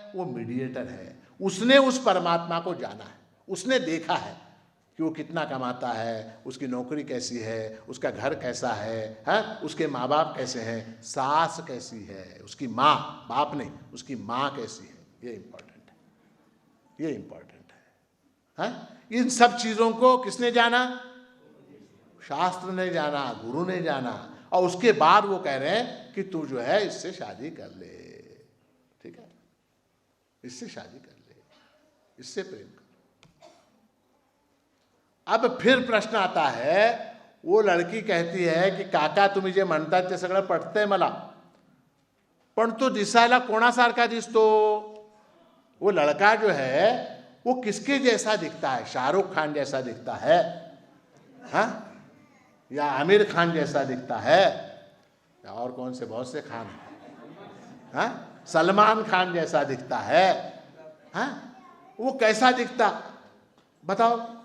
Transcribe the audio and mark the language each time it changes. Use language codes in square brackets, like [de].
[hi] वो मीडिएटर है। उसने उस परमात्मा को जाना है, उसने देखा है कि वो कितना कमाता है, उसकी नौकरी कैसी है, उसका घर कैसा है, हाँ, उसके माँ बाप कैसे हैं, सास कैसी है, उसकी माँ, बाप नहीं, उसकी माँ कैसी है, ये इम्पोर्टेंट है, ये इम्पोर्टेंट है, हाँ। इन सब चीज़ों को किसने जाना? शास्त्र ने जाना, गुरु ने जाना, और उसके बाद वो कह रहे हैं कि तू जो है इससे शादी कर ले, ठीक है, इससे शादी कर ले, इससे प्रेम कर। अब फिर प्रश्न आता है, वो लड़की कहती है कि [mr] काका तुम्ही जे म्हणतात ते सगळं पटतंय मला, पण तो दिसायला कोणासारखा दिसतो? [hi] वो लड़का जो है वो किसके जैसा दिखता है? शाहरुख खान जैसा दिखता है, हाँ, या आमिर खान जैसा दिखता है, या और कौन से बहुत से खान, हाँ, सलमान खान जैसा दिखता है, हाँ, वो कैसा दिखता बताओ?